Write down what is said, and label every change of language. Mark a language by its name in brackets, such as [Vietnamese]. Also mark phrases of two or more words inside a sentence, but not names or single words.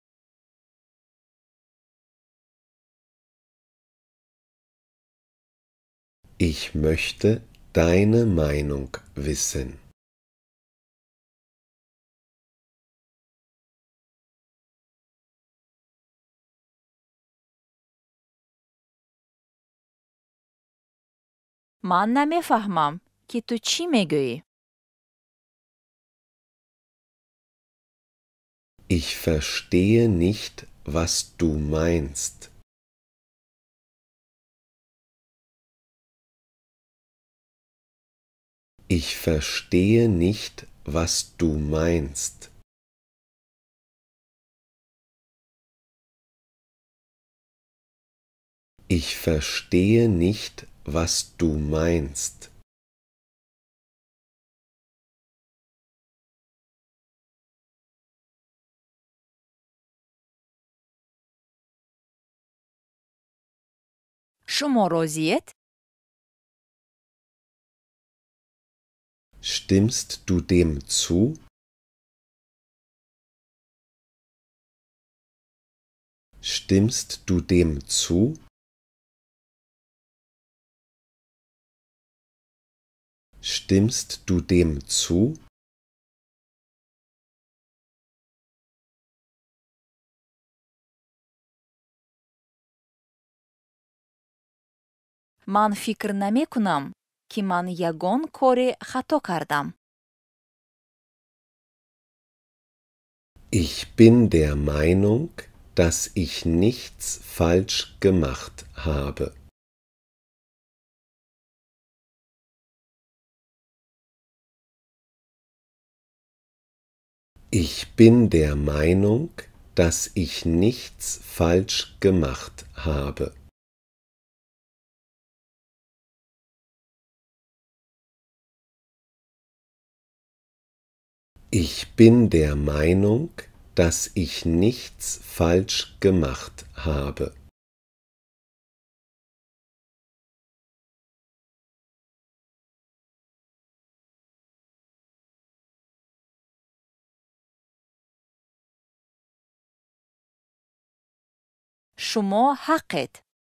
[German] Ich möchte deine Meinung wissen. [Persian] من نمی فهمم که تو چی می گویی. [German] Ich verstehe nicht, was du meinst. Ich verstehe nicht, was du meinst. Ich verstehe nicht, was du meinst. [Persian] شما راضیت؟ [German] Stimmst du dem zu? Stimmst du dem zu? Stimmst du dem zu? [Persian] من فکر نمی کنم که من یگان کار خطا کردم. [German] Ich bin der Meinung, dass ich nichts falsch gemacht habe. Ich bin der Meinung, dass ich nichts falsch gemacht habe. Ich bin der Meinung, dass ich nichts falsch gemacht habe. [Persian] شما حقت.